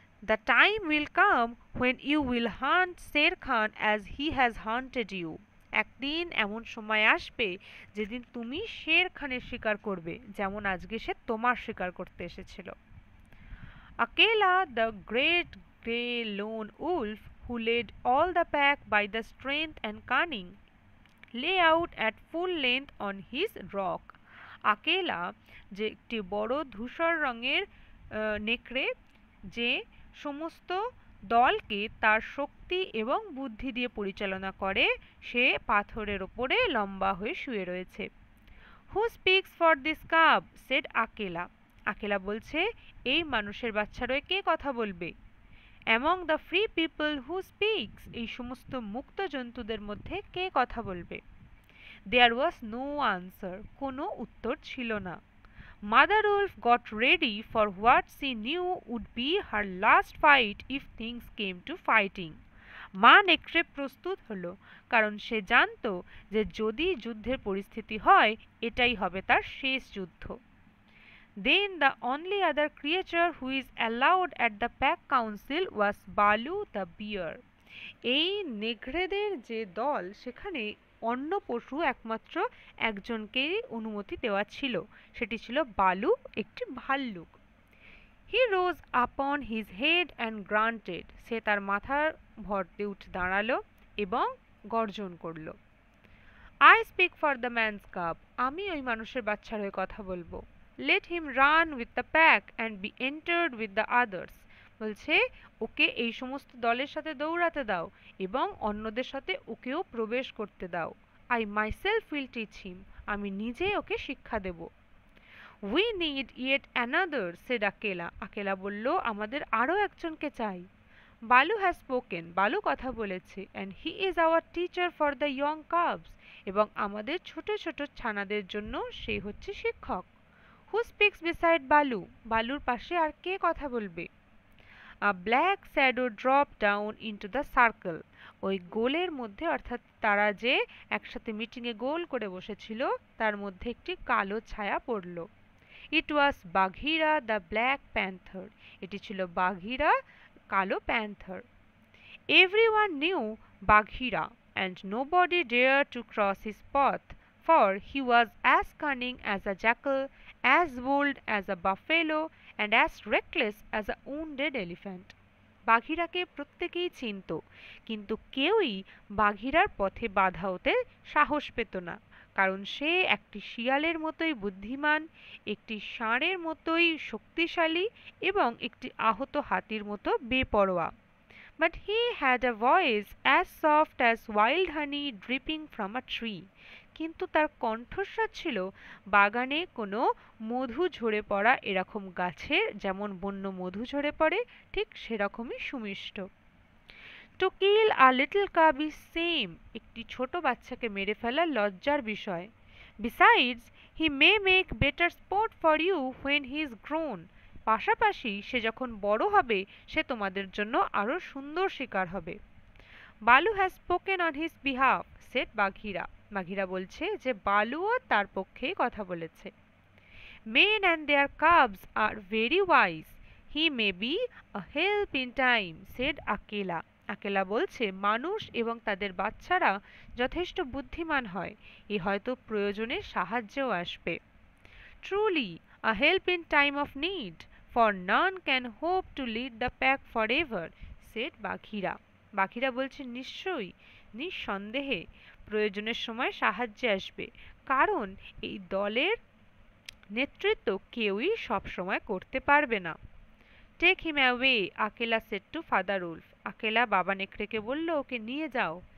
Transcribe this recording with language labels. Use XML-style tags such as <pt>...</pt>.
<en>The time will come when you will hunt Sher Khan as he has hunted you.</en> <bn>একদিন এমন সময় আসবে যেদিন তুমি শের খানের শিকার করবে যেমন আজকে সে তোমার শিকার করতে এসেছিল।</bn> <en>Akela, the great grey lone wolf who led all the pack by the strength and cunning, lay out at full length on his rock.</en> <bn>আকেলা যে একটি বড় ধূসর রঙের নেকড়ে, যে সমস্ত দলকে তার শক্তি এবং বুদ্ধি দিয়ে পরিচালনা করে, সে পাথরের ওপরে লম্বা হয়ে শুয়ে রয়েছে।</bn> <en>Who speaks for this cub? Said Akela.</en> <bn>আকেলা বলছে, এই মানুষের বাচ্চার হয়ে কে কথা বলবে?</bn> <en>Among the free people who speaks?</en> <bn>এই সমস্ত মুক্ত জন্তুদের মধ্যে কে কথা বলবে?</bn> <en>There was no answer.</en> <bn>কোনো উত্তর ছিল না।</bn> <en>Mother wolf got ready for what she knew would be her last fight if things came to fighting.</en> <bn>মা নেকড়ে প্রস্তুত হলো, কারণ সে জানতো যে যদি যুদ্ধের পরিস্থিতি হয় এটাই হবে তার শেষ যুদ্ধ।</bn> <en>Then the only other creature who is allowed at the pack council was Balu the bear.</en> <bn>এই নেকড়েদের যে দল সেখানে অন্য পশু একমাত্র একজনকেই অনুমতি দেওয়া ছিল, সেটি ছিল বালু, একটি ভাল্লুক।</bn> <en>He rose upon his head and grunted.</en> <bn>সে তার মাথার ভর দিয়ে উঠে দাঁড়ালো এবং গর্জন করল।</bn> <en>I speak for the man's cub.</en> <bn>আমি ওই মানুষের বাচ্চার হয়ে কথা বলবো।</bn> <en>Let him run with the pack and be entered with the others.</en> <bn>বলছে ওকে এই সমস্ত দলের সাথে দৌড়াতে দাও এবং অন্যদের সাথে ওকেও প্রবেশ করতে দাও।</bn> <en>I myself will teach him.</en> <bn>আমি নিজে ওকে শিক্ষা দেব।</bn> <en>We need yet another, said Akela.</en> <bn>Akela বলল আমাদের আরও একজনকে চাই।</bn> <en>Baloo has spoken.</en> <bn>বালু কথা বলেছে</bn> <en>and he is our teacher for the young cubs.</en> <bn>এবং আমাদের ছোট ছোট ছানাদের জন্য সে হচ্ছে শিক্ষক।</bn> <en>Who speaks beside</en> <bn>বালু? বালুর পাশে আর কে কথা বলবে?</bn> <en>A black shadow dropped down into the circle.</en> <bn>ওই গোলের মধ্যে অর্থাৎ তারা যে একসাথে মিটিংয়ে গোল করে বসেছিল তার মধ্যে একটি কালো ছায়া পড়ল।</bn> <en>It was Bagheera the Black Panther.</en> <bn>এটি ছিল বাঘিরা কালো panther.</bn> <en>Everyone knew Bagheera and nobody dared to cross his path, for he was as cunning as a jackal, as bold as a buffalo, and as reckless as a wounded elephant.</en> <bn>বাঘিরাকে প্রত্যেকেই চিনত, কিন্তু কেউই বাঘিরার পথে বাধা হতে সাহস পেত না, কারণ সে একটি শিয়ালের মতোই বুদ্ধিমান, একটি ষাঁড়ের মতোই শক্তিশালী এবং একটি আহত হাতির মতো বেপরোয়া।</bn> <en>But he had a voice as soft as wild honey dripping from a tree.</en> <bn>কিন্তু তার কণ্ঠস্বর ছিল বাগানে কোনো মধু ঝরে পড়া এরকম গাছের যেমন বন্য মধু ঝরে পড়ে ঠিক সেরকমই সুমিষ্ট।</bn> <en>To kill a little cub is shame.</en> <bn>একটি ছোট বাচ্চাকে মেরে ফেলা লজ্জার বিষয়।</bn> <en>Besides, he may make better sport for you when he is grown.</en> <bn>পাশাপাশি সে যখন বড় হবে সে তোমাদের জন্য আরো সুন্দর শিকার হবে।</bn> <en>Baloo has spoken on his behalf, said Bagheera.</en> <bn>বাঘিরা বলছে যে বালুও তার পক্ষেই কথা বলেছে।</bn> <en>Men and their cubs are very wise. He may be a help in time, said Akela.</en> <bn>আকেলা বলছে মানুষ এবং তাদের বাচ্চারা যথেষ্ট বুদ্ধিমান হয়, এ হয়তো প্রয়োজনে সাহায্যেও আসবে।</bn> <en>Truly, a help in time of need, for none can hope to lead the pack forever, said Bagheera.</en> <bn>বাঘিরা বলছে নিশ্চয়ই, নিঃসন্দেহে প্রয়োজনের সময় সাহায্যে আসবে, কারণ এই দলের নেতৃত্ব কেউই সবসময় করতে পারবে না।</bn> <en>Take him away, Akela said to father wolf.</en> <bn>আকেলা বাবা নেকড়েকে বলল ওকে নিয়ে যাও।</bn>